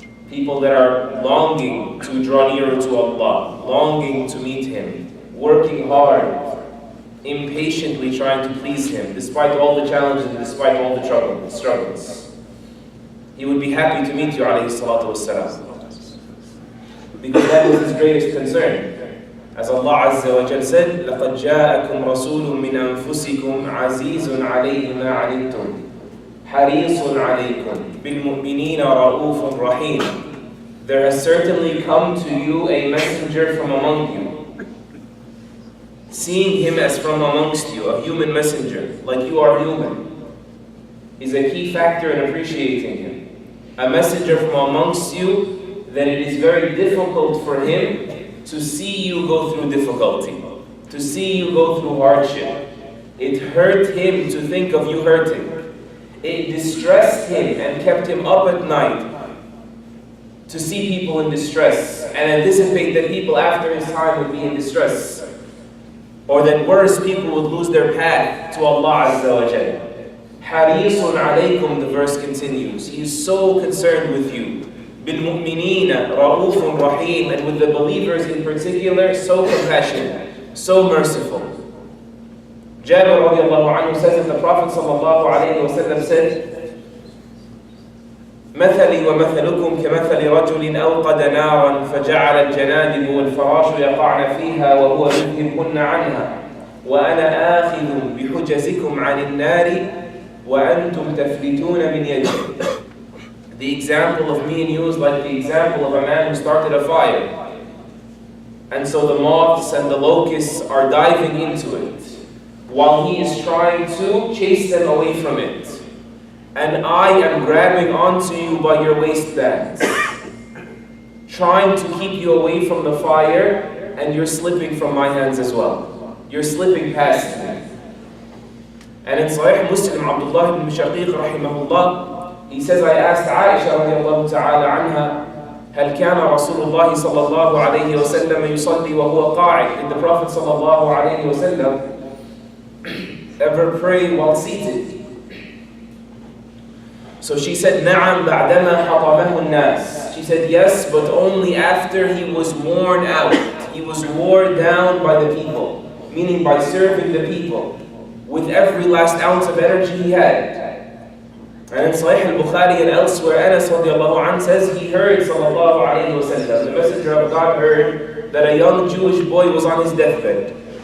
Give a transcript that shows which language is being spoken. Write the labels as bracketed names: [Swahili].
[English] People that are longing to draw nearer to Allah, longing to meet Him, working hard, impatiently trying to please Him, despite all the challenges and despite all the struggles. He would be happy to meet you, alayhi salatu wassalam, because that was His greatest concern. As Allah Azza wa Jal said, [Arabic] لَقَدْ جَاءَكُمْ رَسُولٌ مِّنْ أَنفُسِكُمْ عَزِيزٌ عَلَيْهِ مَا عَنِتُّمْ حَرِيصٌ عَلَيْكُمْ بِالْمُؤْمِنِينَ رَءُوفٌ رَحِيمٌ. [English] There has certainly come to you a messenger from among you. Seeing him as from amongst you, a human messenger, like you are human, is a key factor in appreciating him. A messenger from amongst you, then it is very difficult for him to see you go through difficulty, to see you go through hardship. It hurt him to think of you hurting. It distressed him and kept him up at night to see people in distress and anticipate that people after his time would be in distress, or that worse, people would lose their path to Allah Azza wa Jalla. Harisun alaykum, the verse continues. He is so concerned with you. [Arabic] بِالْمُؤْمِنِينَ رَءُوفٌ رَحِيمٌ, [English] and with the believers in particular, so compassionate, so merciful. Jabir radiallahu anhu says that the Prophet sallallahu alayhi wa sallam said, [Arabic] مَثَلِي وَمَثَلُكُمْ كَمَثَلِ رَجُلٍ أَوْقَدَ نَارًا فَجَعَلَ الْجَنَادِبُ وَالْفَرَاشُ يَقَعْنَ فِيهَا وَهُوَ يُذْهِبْهُنَّ عَنْهَا وَأَنَا آخِذٌ بِحُجَزِكُمْ عَنِ النَّارِ وَأَنْتُمْ تَفْلِتُونَ مِنْ يَدِي. [English] The example of me and you is like the example of a man who started a fire. And so the moths and the locusts are diving into it, while he is trying to chase them away from it. And I am grabbing onto you by your waistbands, trying to keep you away from the fire, and you're slipping from my hands as well. You're slipping past me. And in Sahih Muslim, Abdullah ibn Shaqiq rahimahullah, he says, I asked Aisha radiallahu ta'ala anha, [Arabic] هل كان رسول الله صلى الله عليه وسلم يصلي وهو قاعد? [English] Did the Prophet [Arabic] صلى الله عليه وسلم [English] ever pray while seated? So she said, [Arabic] نعم بعدما حطمه الناس. [English] She said, yes, but only after he was worn out. He was worn down by the people, meaning by serving the people, with every last ounce of energy he had. And in Sahih al-Bukhari and elsewhere, Anas radiallahu anhu says he heard sallallahu alayhi wa sallam, the messenger of God heard that a young Jewish boy was on his deathbed.